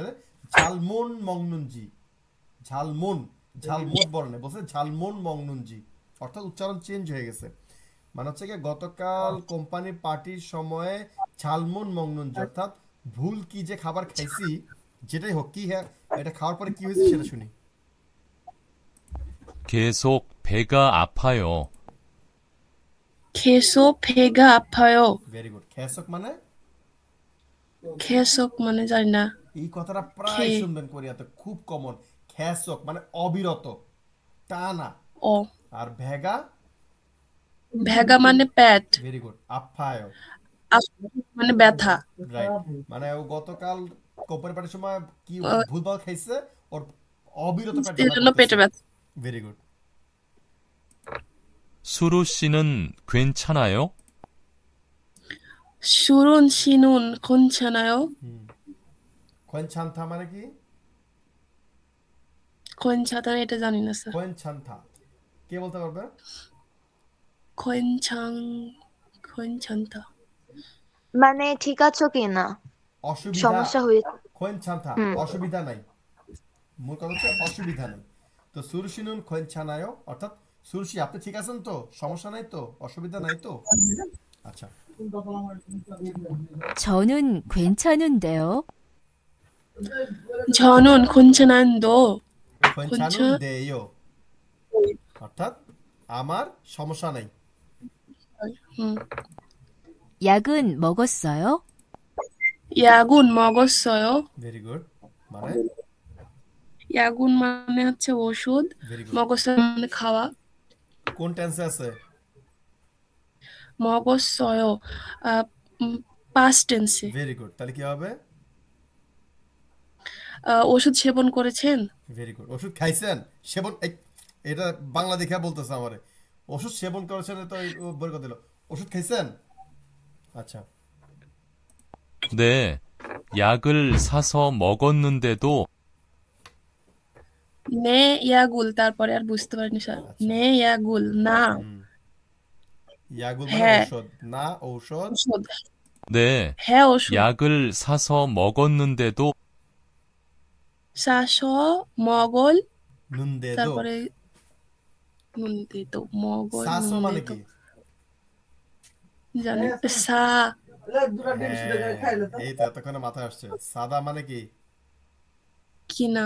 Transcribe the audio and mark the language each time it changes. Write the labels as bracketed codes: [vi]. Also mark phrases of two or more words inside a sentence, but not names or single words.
[ko] 잘못 먹은지, [bn] ঝালমন, ঝালমত বর্ণে বলছে [ko] 잘못 먹은지, [bn] অর্থাৎ উচ্চারণ চেঞ্জ হয়ে গেছে। মানে হচ্ছে কি গতকাল কোম্পানি পার্টির সময়ে [ko] 잘못 먹은지, [bn] অর্থাৎ ভুল কি যে খাবার খাইছি, যেটাই হোক কি, হ্যাঁ এটা খাওয়ার পরে কি হয়েছে সেটা শুনি। [ko] 계속 배가 아파요. 계속 배가 아파요. [en] very good. [bn] খেসক মানে? খেসক মানে জানি না। এই কথাটা প্রায় খে শুনবেন কোরিয়াতে, খুব কমন। খেসক মানে অবিরত, টানা। ও আর ভেগা? ভেগা মানে পেট। [en] very good. আপ্যায়, [bn] আফ মানে ব্যথা। রাইট। মানে ও গতকাল কোম্পানি পার্টির সময় কি আহ, ভুলভাল খাইছে, ওর অবিরত পেট এর ব্যথা জন্য করতেছে। পেটে ব্যথা। [en] very good. [ko] 수루 씨는 괜찮아요? 수룬 씨는 괜찮아요. [bn] খোয়েনছান্থা মানে কি? কোনছাতা এটা জানি না স্যার। খোয়েনছান্থা কে বলতে পারবে? [ko] 괜찮 괜찮다. [bn] মানে ঠিক আছো কি না, অসুবিধা। সমস্যা হয়েছে। খোয়েনছান্থা হুম। অসুবিধা নাই, মূল কথা হচ্ছে অসুবিধা নেই। তো [ko] 수루씨는 괜찮아, [bn] অর্থাৎ সুরসি আপনি ঠিক আছেন তো, সমস্যা নাই তো, অসুবিধা নাই তো। আচ্ছা, [ko] 저는 괜찮은데요. 저는 괜찮은데 괜찮은데, [bn] অর্থাৎ আমার সমস্যা নাই। 음. [ko] 약은 먹었어요? 약은 먹었어요. [en] very good. [bn] মানে? 약은 মানে হচ্ছে ওষুধ, [en] very good. [bn] 먹었어요 মানে খাওয়া। কোন টেন্সে আছে? 먹었어요 [en] past tense [bn] এ। [en] very good. [bn] তাহলে কি হবে? ওষুধ সেবন করেছেন। [en] very good. [bn] ওষুধ খাইছেন, সেবন এটা বাংলা দেখে বলতেছে আমারে। ওষুধ সেবন করেছেন তো বই কথা দিল। ওষুধ খাইছেন? আচ্ছা, [ko] 네, 약을 사서 먹었는데도 네 약을, [bn] তারপরে আর বুঝতে পারিনি স্যার। আচ্ছা। [ko] 네 약을 [bn] না। ইয়াগুল মানে হ্যাঁ ঔষধ না, ঔষধ। ওষুধ। 네, হ্যাঁ ওষুধ। [ko] 약을 사서 먹었는데도 사서 먹을, 는데도. [bn] তারপরে নুন দিত মগল সাসো নুন মানে দিত কি? জানি সা হ্যাঁ, এই তো এতক্ষণে মাথায় আসছে। সাদা মানে কি? কিনা।